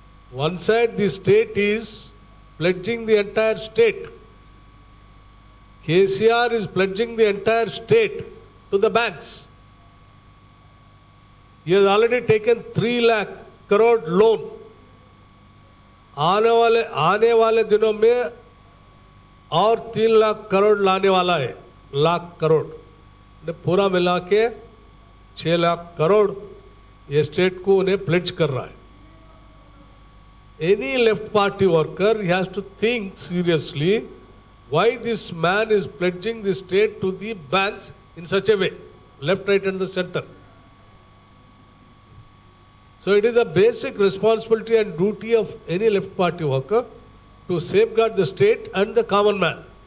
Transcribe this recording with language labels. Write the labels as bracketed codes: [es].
[en] One side, the state is pledging the entire state. KCR is pledging the entire state to the banks. He has already taken 3 lakh crore loan. [hi] आने वाले दिनों में और 3 लाख करोड़ लाने वाला है, लाख करोड़ पूरा मिला के 6 लाख करोड़ ये स्टेट को उन्हें प्लेज कर रहा है. [en] Any left party worker, he has to think seriously why this man is pledging the state to the banks in such a way, left, right and the center. So it is a basic responsibility and duty of any left party worker to safeguard the state and the common man.